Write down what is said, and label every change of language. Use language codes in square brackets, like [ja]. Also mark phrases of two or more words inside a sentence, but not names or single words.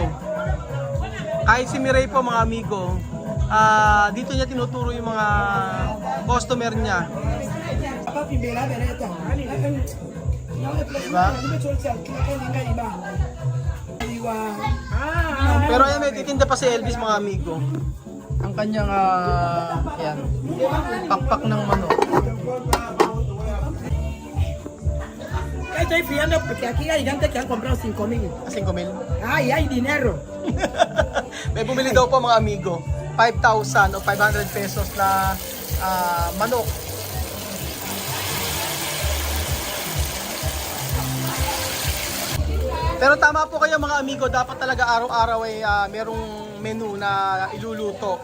[tl] Kahit si Mireo po mga amigo, dito niya tinuturo yung mga customer niya. Diba? Pero ayan, may titinda pa si Elvis mga amigo. Ang kanyang yan, pakpak ng manok. [es] Estoy fiando porque aquí hay gente que han comprado 5,000. 5,000. Ay, hay dinero. [tl] May bumili daw po mga amigo, 5,000 o 500 pesos na manok. Pero tama po kayo mga amigo, dapat talaga araw-araw ay merong menu na iluluto.